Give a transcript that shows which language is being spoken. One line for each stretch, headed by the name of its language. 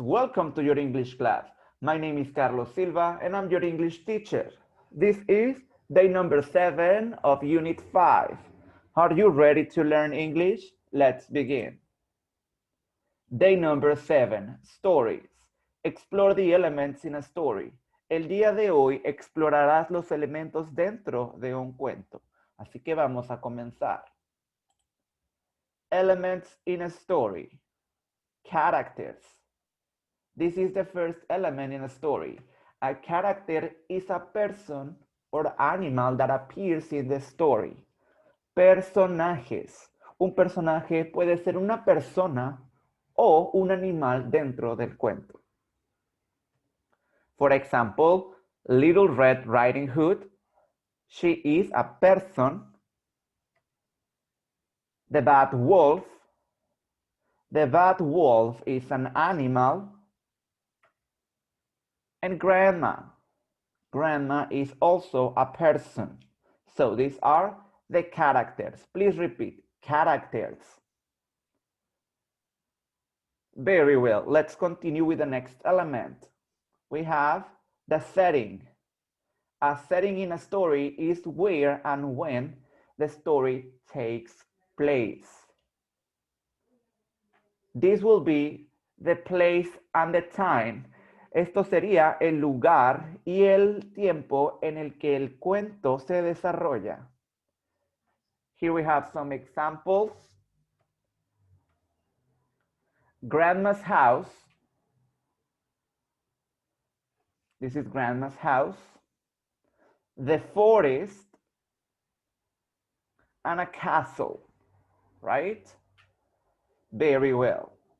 English: Welcome to your English class. My name is Carlos Silva, and I'm your English teacher. This is day number 7 of Unit 5. Are you ready to learn English? Let's begin. Day number 7, Stories. Explore the elements in a story.
Spanish: El día de hoy explorarás los elementos dentro de un cuento. Así que vamos a comenzar.
English: Elements in a story. Characters. This is the first element in a story. A character is a person or animal that appears in the story.
Spanish: Personajes. Un personaje puede ser una persona o un animal dentro del cuento.
English: For example, Little Red Riding Hood. She is a person. The Bad Wolf. The Bad Wolf is an animal. And Grandma. Grandma is also a person. So these are the characters. Please repeat, characters. Very well. Let's continue with the next element. We have the setting. A setting in a story is where and when the story takes place. This will be the place and the time.
Spanish: Esto sería el lugar y el tiempo en el que el cuento se desarrolla.
English: Here we have some examples. Grandma's house. This is Grandma's house. The forest and a castle, right? Very well.